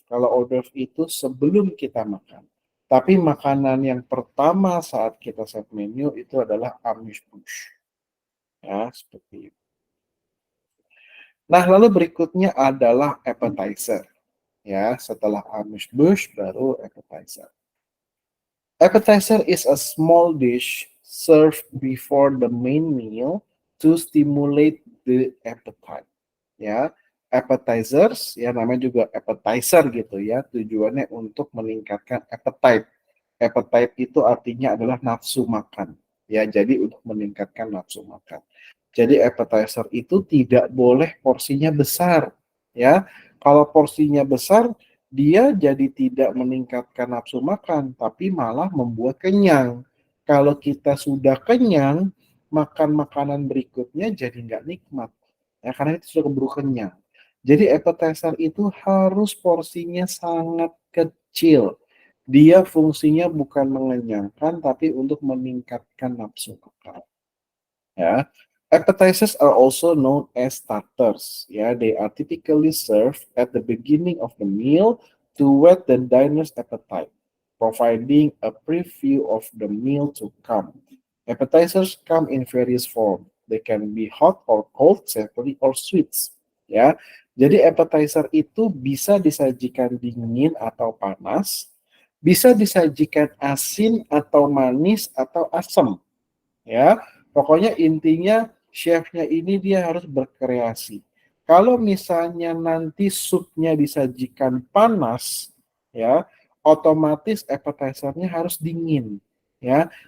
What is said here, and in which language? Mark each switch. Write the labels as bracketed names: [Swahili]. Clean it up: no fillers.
[Indonesian] Kalau hors d'oeuvre itu sebelum kita makan. Tapi makanan yang pertama saat kita set menu itu adalah amuse-bouche. Ya, seperti itu. Nah, lalu berikutnya adalah appetizer. Ya, setelah amuse-bouche baru appetizer. [English] Appetizer is a small dish served before the main meal to stimulate the appetite. Ya, [Indonesian] appetizers, ya namanya juga appetizer gitu ya, tujuannya untuk meningkatkan appetite. Appetite itu artinya adalah nafsu makan. Ya, jadi untuk meningkatkan nafsu makan. Jadi appetizer itu tidak boleh porsinya besar, ya. Kalau porsinya besar, dia jadi tidak meningkatkan nafsu makan, tapi malah membuat kenyang. Kalau kita sudah kenyang, makan makanan berikutnya jadi nggak nikmat, ya karena itu sudah keburu kenyang. Jadi appetizer itu harus porsinya sangat kecil. Dia fungsinya bukan mengenyangkan, tapi untuk meningkatkan nafsu makan. [English] Ya, appetizers are also known as starters. Ya, they are typically served at the beginning of the meal to whet the diner's appetite, providing a preview of the meal to come. Appetizers come in various forms. They can be hot or cold, savory or sweets. [Indonesian] Ya, jadi appetizer itu bisa disajikan dingin atau panas, bisa disajikan asin atau manis atau asam, ya. Pokoknya intinya chefnya ini dia harus berkreasi. Kalau misalnya nanti supnya disajikan panas, ya, otomatis appetizernya harus dingin, ya.